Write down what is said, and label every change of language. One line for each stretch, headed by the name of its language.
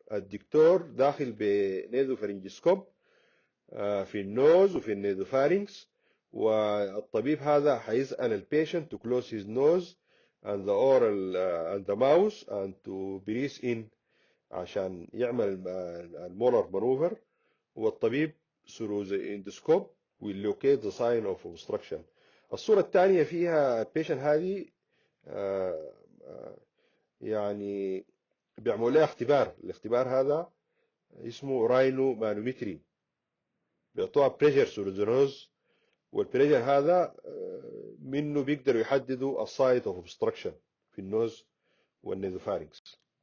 Arabic: الدكتور داخل بنيزوفارنجسكوب في النوز وفي النيزوفارينكس والطبيب هذا هيسأل البيشنت
English: to close his nose and the oral and the mouth and to breathe in
Arabic: عشان يعمل المولر مانوفر. والطبيب
English: through the endoscope will locate the sign of obstruction.
Arabic: الصورة الثانية فيها البيشنت هذه يعني بيعملوا لها الاختبار هذا اسمه راينو مانومتري. بيعطوها بريشر ثرو ذا نوز والبريشر هذا منه بيقدروا يحددوا السايت اوف اوبستراكشن في النوز والنيزوفارينكس.